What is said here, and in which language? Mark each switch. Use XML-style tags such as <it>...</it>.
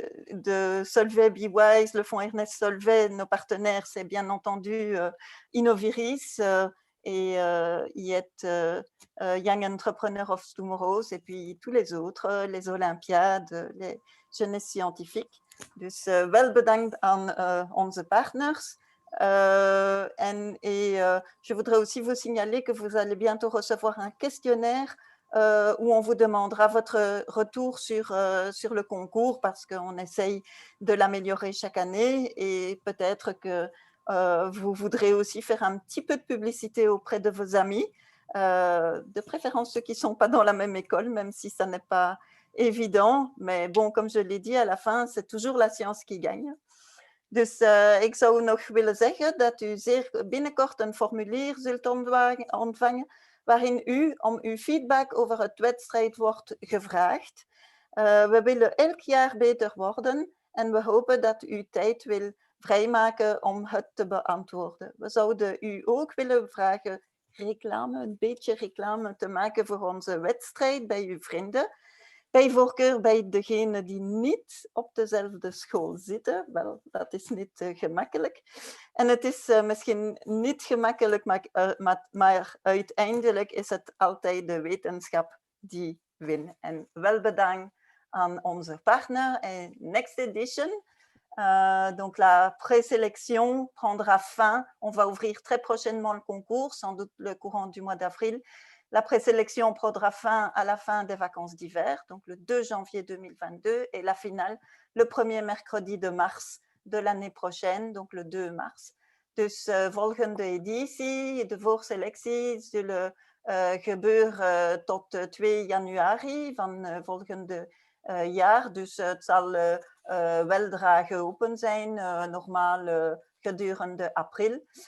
<fr>De Solvay, BeWise, le fonds Ernest Solvay, nos partenaires, c'est bien entendu Innoviris et IET, Young Entrepreneur of Tomorrow, et puis tous les autres, les Olympiades, les jeunesses scientifiques.</fr> <nl>Dus wel bedankt aan onze partners.</nl> <fr>Je voudrais aussi vous signaler que vous allez bientôt recevoir un questionnaire où on vous demandera votre retour sur le concours parce qu'on essaye de l'améliorer chaque année et peut-être que vous voudrez aussi faire un petit peu de publicité auprès de vos amis, de préférence ceux qui ne sont pas dans la même école, même si ça n'est pas évident. Mais bon, comme je l'ai dit, à la fin, c'est toujours la science qui gagne.</fr> <nl>Dus ik zou nog willen zeggen dat u zeer binnenkort een formulier zult ontvangen waarin u om uw feedback over het wedstrijd wordt gevraagd. We willen elk jaar beter worden en we hopen dat u tijd wil vrijmaken om het te beantwoorden. We zouden u ook willen vragen een beetje reclame te maken voor onze wedstrijd bij uw vrienden. Bij voorkeur bij degenen die niet op dezelfde school zitten. Wel, dat is niet gemakkelijk. En het is misschien niet gemakkelijk, maar uiteindelijk is het altijd de wetenschap die wint. En wel bedankt aan onze partner.</nl> <fr>En</fr> <en>next edition,</en> <fr>donc la présélection prendra fin. On va ouvrir très prochainement le concours, sans doute le courant du mois d'avril. La présélection prendra fin à la fin des vacances d'hiver, donc le 2 janvier 2022, et la finale le premier mercredi de mars de l'année prochaine, donc le 2 mars.</fr> <nl>Dus volgende editie, de voorselectie zullen gebeuren tot 2 januari van volgende jaar. Dus het zal weldra geopend zijn, normaal gedurende april.</nl>